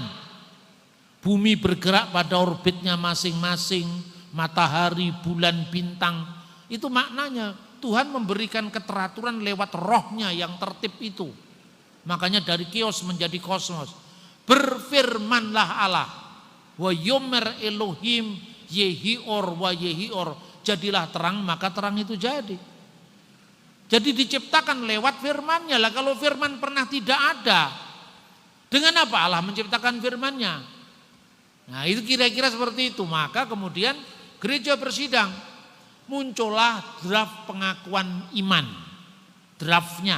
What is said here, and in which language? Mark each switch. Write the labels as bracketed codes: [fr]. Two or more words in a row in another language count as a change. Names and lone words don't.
[id] Bumi bergerak pada orbitnya masing-masing, matahari, bulan, bintang. Itu maknanya Tuhan memberikan keteraturan lewat rohnya yang tertib itu. Makanya dari kios menjadi kosmos. Berfirmanlah Allah, [he] ויאמר אלהים יהי אור ויהי אור, [id] jadilah terang, maka terang itu jadi. Jadi diciptakan lewat firman-Nya. Lah kalau firman pernah tidak ada, dengan apa Allah menciptakan firman-Nya? Nah itu kira-kira seperti itu. Maka kemudian gereja bersidang, muncullah draft pengakuan iman, draftnya.